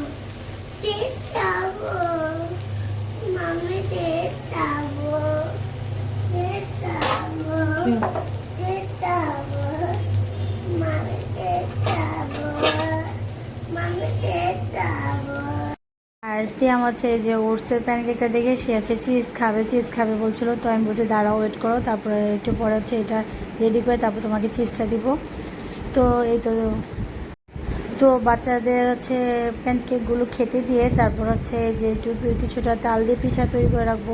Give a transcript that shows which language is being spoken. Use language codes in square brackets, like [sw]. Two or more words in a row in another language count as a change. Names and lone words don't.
[vi] Chết cháu rồi. Mami chết cháu rồi. Chết cháu rồi. Chết cháu rồi. Mami chết cháu rồi. Mami chết cháu rồi. [bn] আর তিয়াম হচ্ছে এই যে ওটসের প্যানকেকটা দেখে সে আছে চিজ খাবে বলছিল, তো আমি বলছি দাঁড়াও ওয়েট করো, তারপরে একটু পরে হচ্ছে এটা রেডি করে তারপর তোমাকে চিজটা দিব। তো এই তো বাচ্চাদের হচ্ছে প্যানকেকগুলো খেতে দিয়ে তারপর হচ্ছে যে একটু কিছুটা তাল দিয়ে পিঠা তৈরি করে রাখবো।